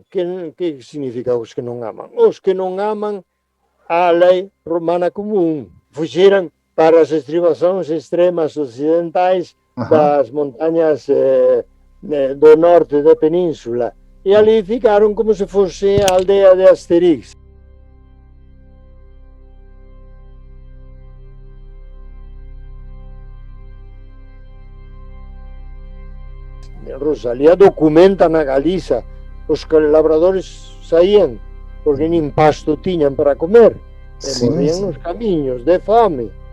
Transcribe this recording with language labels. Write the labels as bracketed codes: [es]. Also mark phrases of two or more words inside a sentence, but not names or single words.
[pt] Que significa os que não amam? Os que não amam a lei romana comum. Fugiram para as estribações extremas ocidentais das montanhas do norte da península. E ali ficaram como se fosse a aldeia de Asterix. [gl] Rosalía documenta na Galiza os que labradores saían porque nin pasto tiñan para comer e morrían nos camiños de fame.